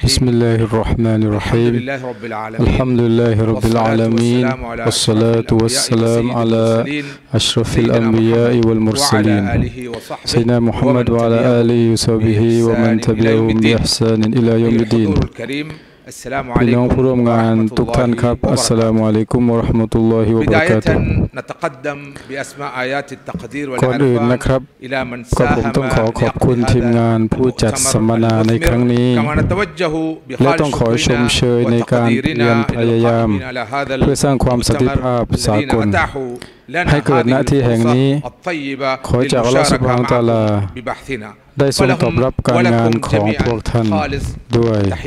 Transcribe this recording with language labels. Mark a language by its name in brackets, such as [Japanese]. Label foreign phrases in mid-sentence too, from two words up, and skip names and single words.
[Arabic] بسم الله الرحمن الرحيم. الحمد لله رب العالمين والصلاة والسلام على أشرف الأنبياء والمرسلين سيدنا محمد وعلى آله وصحبه ومن تبعهم بإحسان إلى يوم الدين. [Thai] พี่น้องผู้ร่วมงานทุกท่านครับ [Arabic] السلام عليكم ورحمة الله وبركاته [Thai] ก่อนอื่ นนะครับก็ผมต้องขอบคุณทีมงานผู้จัดสัมมนาในครั้งนี้และต้องขอชมเชยในการเพียรพยายามเพื่อสร้างความสันติภาพสากลให้เกิดณที่แห่งนี้ขอจาก [Arabic] الله سبحانه وتعالى [Thai] ได้ทรงตอบรับการงานของพวกท่านด้วย